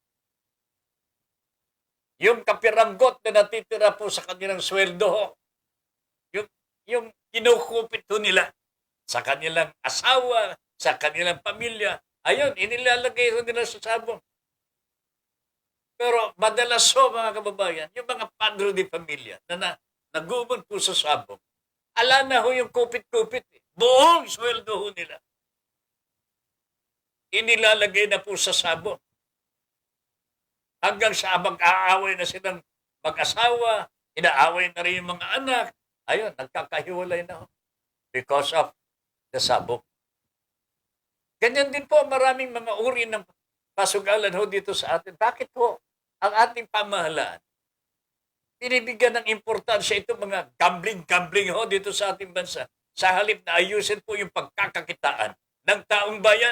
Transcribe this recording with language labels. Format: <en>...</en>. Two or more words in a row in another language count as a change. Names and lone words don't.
<tl>Yung kapiranggot na natitira po sa kanilang sweldo, yung kinukupit nila sa kanilang asawa, sa kanilang pamilya, ayun, inilalagay nila sa sabong. Pero madalas mga kababayan, yung mga</tl> <es>padre de familia</es> <tl>na nagumon po sa sabong, ala na ho yung kupit-kupit. Buong sweldo ho nila. Inilalagay na po sa sabong. Hanggang sa mag-aaway na silang mag-asawa, inaaway na rin yung mga anak. Ayun, nagkakahiwalay na ho.</tl> <en>Because of the sabong.</en> <tl>Ganyan din po maraming mga uri ng pasugalan ho dito sa atin. Bakit ho ang ating pamahalaan binibigyan ng importansya itong mga gambling ho dito sa ating bansa? Sa halip na ayusin po yung pagkakakitaan ng taong bayan.</tl>